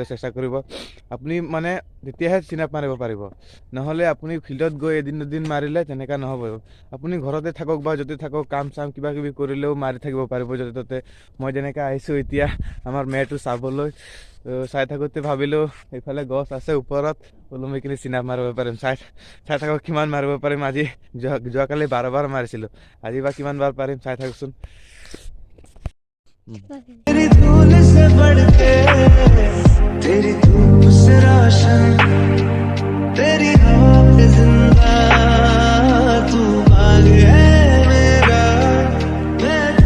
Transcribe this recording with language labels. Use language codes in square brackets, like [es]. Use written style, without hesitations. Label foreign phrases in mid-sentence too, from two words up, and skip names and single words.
[as] চেষ্টা কৰিব আপুনি মানে তেতিয়াহে চিনাপ মাৰিব পাৰিব নহ'লে আপুনি ফিল্ডত গৈ এদিন দুদিন মাৰিলে তেনেকৈ নহ'ব আপুনি ঘৰতে থাকক বা য'তে থাকক কাম চাম কিবা কিবি কৰিলেও মাৰি থাকিব পাৰিব য'তে ত'তে মই যেনেকৈ আহিছোঁ এতিয়া আমাৰ মেৰটো চাবলৈ চাই থাকোঁতে ভাবিলোঁ এইফালে গছ আছে ওপৰত ওলমি কিনি চিনাপ মাৰিব পাৰিম চাই থাকক কিমান মাৰিব পাৰিম আজি যোৱাকালি 12 বাৰ মাৰিছিলোঁ আজি বা কিমান বাৰ পাৰিম চাই থাকচোন [hi] तेरी धूल से बढ़ के तेरी धूप से रोशन तेरी हवा पे जिंदा तू बाग है मेरा मैं